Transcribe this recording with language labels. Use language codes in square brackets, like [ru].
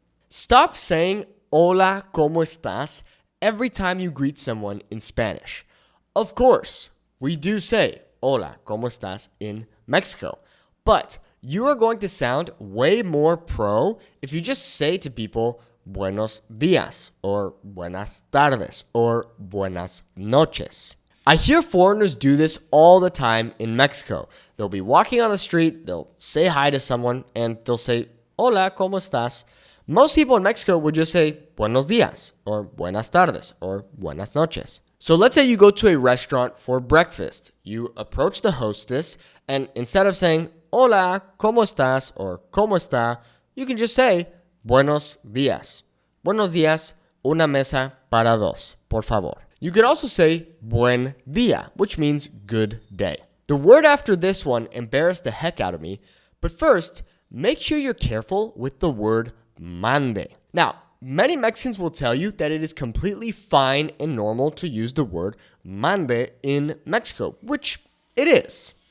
[en] Stop saying [es] hola, ¿cómo estás? [en] Every time you greet someone in Spanish. Of course, we do say [es] hola, ¿cómo estás? [en] In Mexico. But you are going to sound way more pro if you just say to people [es] buenos días or buenas tardes or buenas noches. [en] I hear foreigners do this all the time in Mexico. They'll be walking on the street, they'll say hi to someone, and they'll say, [es] hola, ¿cómo estás? [en] Most people in Mexico would just say [es] buenos días or buenas tardes or buenas noches. [en] So let's say you go to a restaurant for breakfast. You approach the hostess, and instead of saying [es] hola, ¿cómo estás? [en] Or [es] ¿cómo está? [en] You can just say [es] buenos días. Buenos días, una mesa para dos, por favor. [en] You could also say [es] buen día, [en] which means good day. The word after this one embarrassed the heck out of me, but first, make sure you're careful with the word mande. Now, many Mexicans will tell you that it is completely fine and normal to use the word mande in Mexico, which it is.